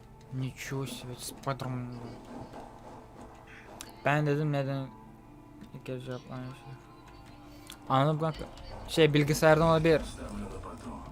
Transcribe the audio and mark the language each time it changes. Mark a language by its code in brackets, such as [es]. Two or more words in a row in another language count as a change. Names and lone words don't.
[ru] Nичего себе, Spider-Man. [tr] Ben dedim neden ilk kez aynı şey. Anladım kanka. Şey bilgisayardan olabilir. [ru] Ставлю на потом.